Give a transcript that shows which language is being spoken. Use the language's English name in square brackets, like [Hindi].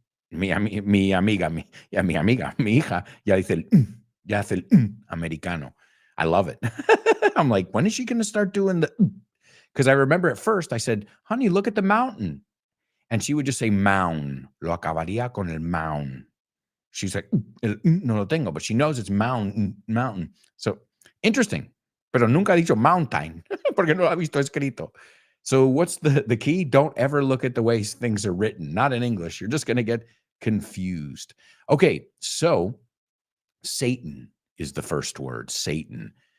[Spanish] Mi amiga, mi hija, ya dice el americano. [English] I love it. I'm like, when is she going to start doing the? Because I remember at first I said, honey, look at the mountain. And she would just say mound. [Spanish] Lo acabaría con el mound. [English] She's like, [Spanish] no lo tengo, [English] but she knows it's mountain. So interesting. [Spanish] Pero nunca ha dicho mountain, porque no lo ha visto escrito. [English] So what's the key? Don't ever look at the way things are written. Not in English. You're just going to get confused. Okay, so Satan is the first word, Satan.